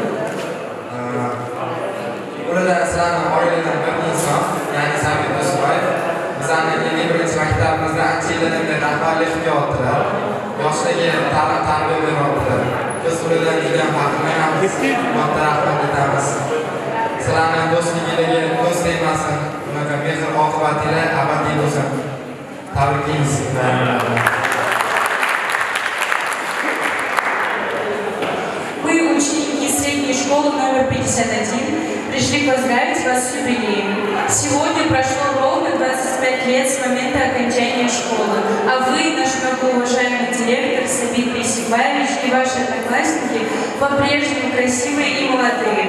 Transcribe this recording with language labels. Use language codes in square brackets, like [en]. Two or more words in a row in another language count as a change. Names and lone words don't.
[uz] Ulardan sizlarni oiladan bir inson, ya'ni Sabir Do'stboyev, bizlarning 51 maktabimizda ancha yillardan beri rahbarlik qilyaptilar. Yoshlarga ta'lim-tarbiya beryaptilar. Biz ulardan juda ham faxrlanamiz. Katta rahmat aytamiz. Sizlarning do'stligingizga ko'z tegmasin. Bunaqa mehr-oqibatinglar abadiy bo'lsin. Tabriklaymiz. [ru] Мы, ученики средней школы номер 51, пришли поздравить вас с юбилеем. Сегодня прошло ровно 25 лет с момента окончания школы, а вы, наш многоуважаемый директор Сабит Бейсикбаевич и ваши одноклассники по-прежнему красивые и молодые.